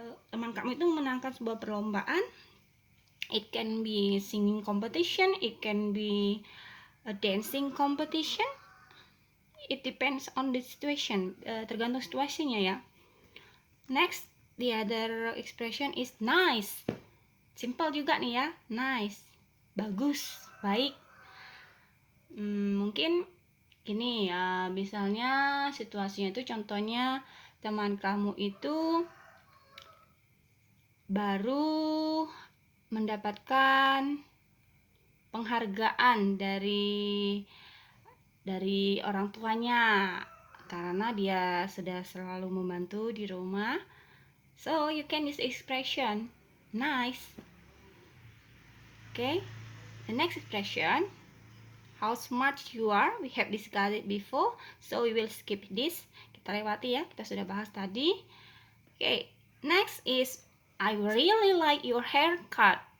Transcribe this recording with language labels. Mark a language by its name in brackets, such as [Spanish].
[Indonesian] Teman kamu itu menangkan sebuah perlombaan. [English] It can be singing competition, it can be a dancing competition. It depends on the situation, [Indonesian] tergantung situasinya ya. [English] Next, the other expression is nice. [Indonesian] Simple juga nih ya, nice, bagus, baik. Mungkin gini ya, misalnya situasinya itu contohnya teman kamu itu baru mendapatkan penghargaan dari orang tuanya karena dia sudah selalu membantu di rumah. [English] So you can use expression nice. Okay, the next expression, how smart you are. We have discussed it before, so we will skip this. [Indonesian] Kita lewati ya, kita sudah bahas tadi. [English] Okay, next is I really like your haircut.